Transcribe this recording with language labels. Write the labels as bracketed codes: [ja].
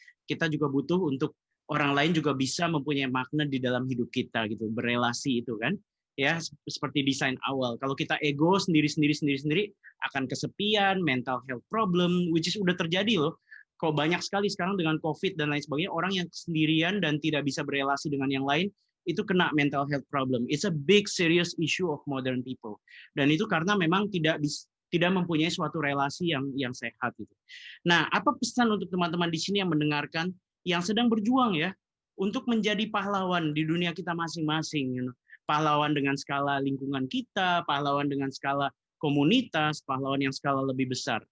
[id] Kita juga butuh untuk orang lain juga bisa mempunyai makna di dalam hidup kita gitu, berelasi itu kan. Ya, seperti desain awal. Kalau kita ego sendiri akan kesepian, [en] mental health problem, which is [id] udah terjadi loh. Kok banyak sekali sekarang dengan COVID dan lain sebagainya, orang yang sendirian dan tidak bisa berelasi dengan yang lain, itu kena [en] mental health problem. It's a big serious issue of modern people. [id] Dan itu karena memang tidak mempunyai suatu relasi yang sehat gitu. Nah, apa pesan untuk teman-teman di sini yang mendengarkan, yang sedang berjuang ya, untuk menjadi pahlawan di dunia kita masing-masing, pahlawan dengan skala lingkungan kita, pahlawan dengan skala komunitas, pahlawan yang skala lebih besar.